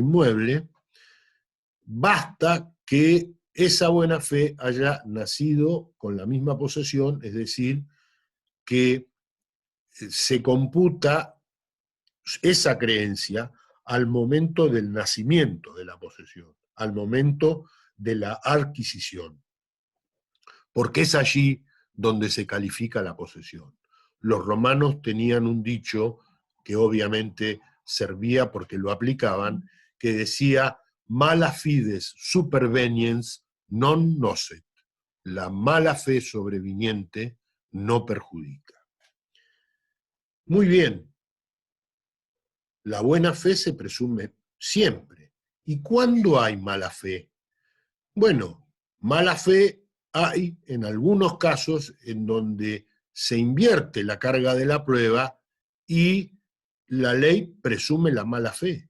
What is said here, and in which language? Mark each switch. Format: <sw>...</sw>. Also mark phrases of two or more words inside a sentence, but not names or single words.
<es>inmueble, basta que esa buena fe haya nacido con la misma posesión, es decir, que se computa esa creencia al momento del nacimiento de la posesión, al momento de la adquisición, porque es allí donde se califica la posesión. Los romanos tenían un dicho que obviamente servía porque lo aplicaban, que decía</es> <la>mala fides superveniens non nocet,</la> <es>la mala fe sobreviniente no perjudica. Muy bien, la buena fe se presume siempre. ¿Y cuándo hay mala fe? Bueno, mala fe hay en algunos casos en donde se invierte la carga de la prueba y la ley presume la mala fe.</es>